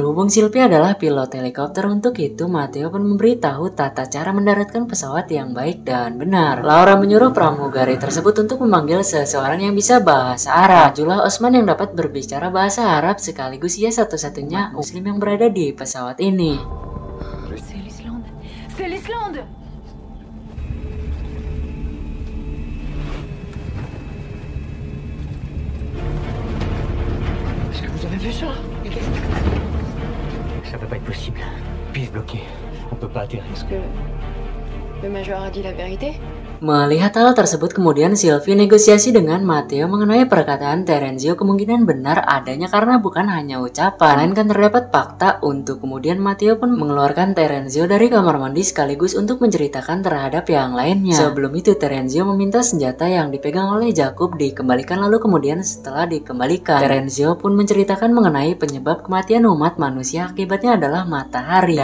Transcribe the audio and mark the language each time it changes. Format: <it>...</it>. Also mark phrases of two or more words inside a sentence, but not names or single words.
<id>Berhubung Sylvie adalah pilot helikopter, untuk itu Matteo pun memberitahu tata cara mendaratkan pesawat yang baik dan benar. Laura menyuruh pramugari tersebut untuk memanggil seseorang yang bisa bahasa Arab. Majulah Osman yang dapat berbicara bahasa Arab, sekaligus ia satu-satunya muslim yang berada di pesawat ini.</id> <fr>C'est l'Islande. C'est l'Islande. Est-ce que vous avez vu ça? Ça peut pas être possible. Piste bloquée. On peut pas atterrir. Est-ce que le major a dit la vérité?</fr> <id>Melihat hal tersebut, kemudian Sylvie negosiasi dengan Matteo mengenai perkataan Terenzio kemungkinan benar adanya karena bukan hanya ucapan, melainkan terdapat fakta. Untuk kemudian Matteo pun mengeluarkan Terenzio dari kamar mandi sekaligus untuk menceritakan terhadap yang lainnya. Sebelum itu Terenzio meminta senjata yang dipegang oleh Jakub dikembalikan, lalu kemudian setelah dikembalikan, Terenzio pun menceritakan mengenai penyebab kematian umat manusia akibatnya adalah matahari.</id>